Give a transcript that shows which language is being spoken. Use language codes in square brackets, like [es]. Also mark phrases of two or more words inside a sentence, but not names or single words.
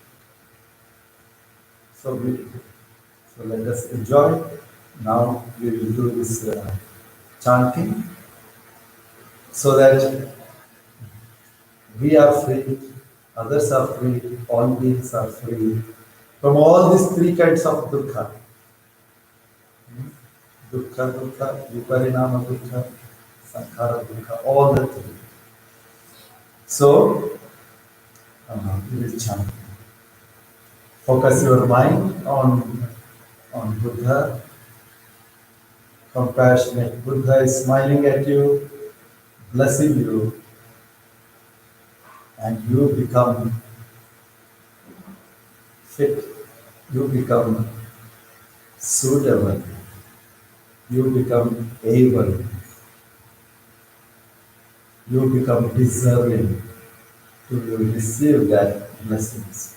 [en] So let us enjoy. Now we will do this chanting so that we are free, others are free, all beings are free from all these three kinds of dukkha. [pi] Dukkha, viparinama dukkha, sankhara dukkha, [en] all the three. So, we will chant. Focus your mind on Buddha. Compassionate Buddha is smiling at you, blessing you, and you become fit, you become suitable, you become able, you become deserving to receive that blessings.